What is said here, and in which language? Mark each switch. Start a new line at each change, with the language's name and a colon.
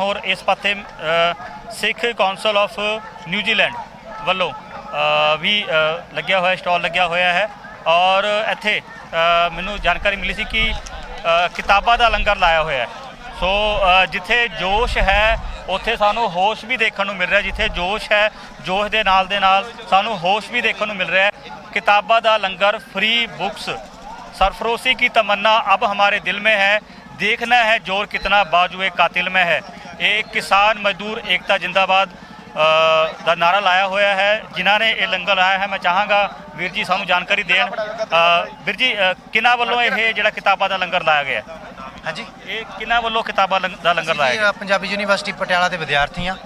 Punjabi: ਹੋਰ ਇਸ ਪਾਸੇ ਸਿੱਖ ਕੌਂਸਲ ਆਫ ਨਿਊਜ਼ੀਲੈਂਡ ਵੱਲੋਂ ਵੀ ਲੱਗਿਆ ਹੋਇਆ, ਸਟਾਲ ਲੱਗਿਆ ਹੋਇਆ ਹੈ। ਔਰ ਇੱਥੇ ਮੈਨੂੰ ਜਾਣਕਾਰੀ ਮਿਲੀ ਸੀ ਕਿ ਕਿਤਾਬਾਂ ਦਾ ਲੰਗਰ ਲਾਇਆ ਹੋਇਆ ਹੈ। ਸੋ ਜਿੱਥੇ ਜੋਸ਼ ਹੈ ਉੱਥੇ ਸਾਨੂੰ ਹੋਸ਼ ਵੀ ਦੇਖਣ ਨੂੰ ਮਿਲ ਰਿਹਾ। ਜਿੱਥੇ ਜੋਸ਼ ਹੈ, ਜੋਸ਼ ਦੇ ਨਾਲ ਸਾਨੂੰ ਹੋਸ਼ ਵੀ ਦੇਖਣ ਨੂੰ ਮਿਲ ਰਿਹਾ ਹੈ। किताबा दा लंगर,
Hindi: फ्री बुक्स, सरफरोशी की तमन्ना अब हमारे दिल में है, देखना है जोर कितना बाजुए कातिल में है। एक किसान मजदूर एकता जिंदाबाद
Punjabi: ਦਾ ਨਾਰਾ ਲਾਇਆ ਹੋਇਆ ਹੈ ਜਿਨ੍ਹਾਂ ਨੇ ਇਹ ਲੰਗਰ ਲਾਇਆ ਹੈ। ਮੈਂ ਚਾਹਾਂਗਾ ਵੀਰ ਜੀ ਸਾਨੂੰ ਜਾਣਕਾਰੀ ਦੇਣ। ਵੀਰ ਜੀ ਕਿਹਨਾਂ ਵੱਲੋਂ ਇਹ ਜਿਹੜਾ ਕਿਤਾਬਾਂ ਦਾ ਲੰਗਰ ਲਾਇਆ ਗਿਆ? ਹਾਂਜੀ, ਇਹ ਕਿਹਨਾਂ ਵੱਲੋਂ ਕਿਤਾਬਾਂ ਦਾ ਲੰਗਰ ਲਾਇਆ ਗਿਆ? ਪੰਜਾਬੀ ਯੂਨੀਵਰਸਿਟੀ ਪਟਿਆਲਾ ਦੇ ਵਿਦਿਆਰਥੀ ਹਾਂ।